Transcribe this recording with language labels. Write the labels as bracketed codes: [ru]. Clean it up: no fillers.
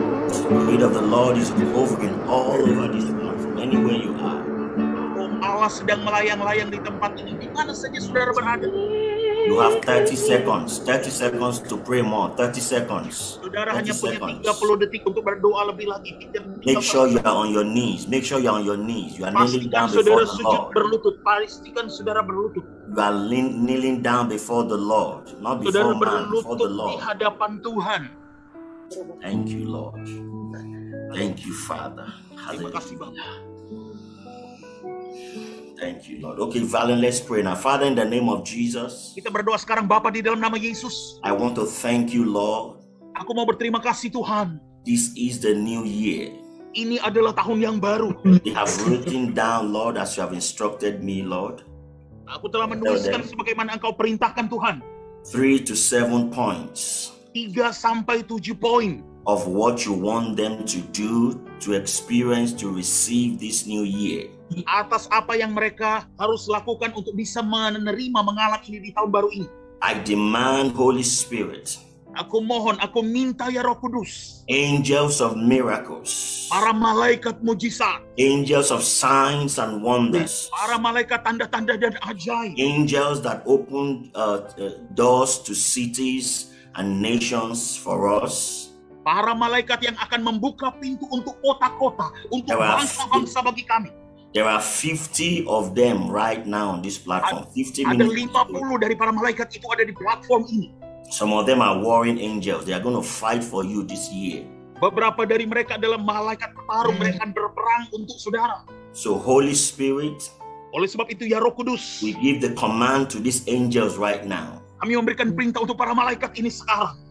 [en] Spirit of the Lord is hovering all over this platform, anywhere you are. [id] Oh, Allah sedang melayang-layang di tempat ini. Di mana saja saudara berada. [en] You have 30 seconds to pray more. 30 seconds. [id] Saudara hanya punya [en] seconds. [id] 30 detik untuk berdoa lebih lagi. [en] Make sure you are on your knees. You are kneeling [id] Pastikan [en] down before [id] saudara [en] the [id] sujud [en] Lord. [id] berlutut. Pastikan saudara berlutut. [en] You are kneeling down before the Lord, not [id] Saudara [en] before man, before the [id] berlutut di [en] Lord. [id] hadapan Tuhan. [en] Thank you, Lord. Thank you, Father. [id] Terima kasih [en] Hallelujah. [id] Bapak. [en] Thank you, Lord. Okay, Valen, let's pray now. Father, in the name of Jesus, [id] Kita berdoa sekarang Bapa di dalam nama Yesus. [en] I want to thank you, Lord. [id] Aku mau berterima kasih Tuhan. [en] This is the new year. [id] Ini adalah tahun yang baru. [en] They have written down, Lord, as you have instructed me, Lord, [id] Aku telah menuliskan sebagaimana Engkau perintahkan Tuhan. [en] 3 to 7 points [id] 3 sampai 7 poin [en] of what you want them to do, to experience, to receive this new year. [id] atas apa yang mereka harus lakukan untuk bisa menerima, mengalami ini di tahun baru ini. [en] I demand, Holy Spirit, [id] Aku mohon, aku minta ya Roh Kudus, [en] angels of miracles, [id] para malaikat mujizat, [en] angels of signs and wonders, [id] para malaikat tanda-tanda dan ajaib, [en] angels that open doors to cities and nations for us. [id] para malaikat yang akan membuka pintu untuk kota-kota, untuk bangsa-bangsa bagi kami. [en] There are 50 of them right now on this platform. 50 [id] Ada [en] minutes. [id] 50 dari para malaikat itu ada di platform ini. [en] Some of them are warring angels. They are going to fight for you this year. [id] Beberapa dari mereka adalah malaikat petarung, mereka akan berperang untuk saudara. [en] So Holy Spirit, [id] Oleh sebab itu ya Roh Kudus, [en] we give the command to these angels right now. [id] kami memberikan perintah untuk para malaikat ini sekarang.